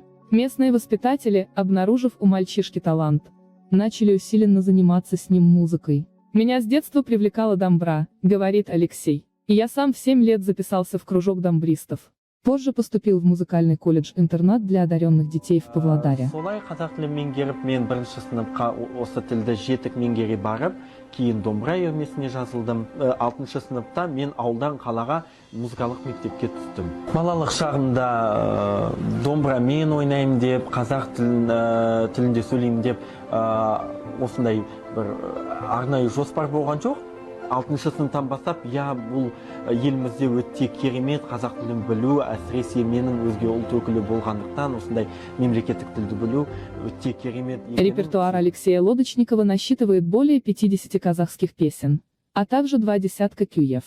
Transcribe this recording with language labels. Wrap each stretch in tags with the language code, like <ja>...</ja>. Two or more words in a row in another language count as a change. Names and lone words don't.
<ru>Местные воспитатели, обнаружив у мальчишки талант, начали усиленно заниматься с ним музыкой. «Меня с детства привлекала домбра», — говорит Алексей. «И я сам в 7 лет записался в кружок домбристов». Позже поступил в музыкальный колледж-интернат для одаренных детей в Павлодаре.</ru> <kk>Солай қазақ тілін меңгеріп, мен 1-ші сыныпқа осы тілді жетік меңгере барып, кейін домбыра үйірмесіне жазылдым. 6-шы сыныпта мен ауылдан қалаға музыкалық мектепке түстім. Балалық шағымда домбырамен ойнаймын деп, қазақ тілінде сөйлеймін деп, осындай бір арнайы жоспар болған жоқ. 6-шы сыныптан бастап, бұл елімізде өте керемет қазақ тілін білу, әсіресе менің өзге ұлт өкілі болғандықтан, осындай мемлекеттік тілді білу өте керемет.</kk> <ru>Репертуар Алексея Лодочникова насчитывает более 50 казахских песен, а также 20 кюев.</ru>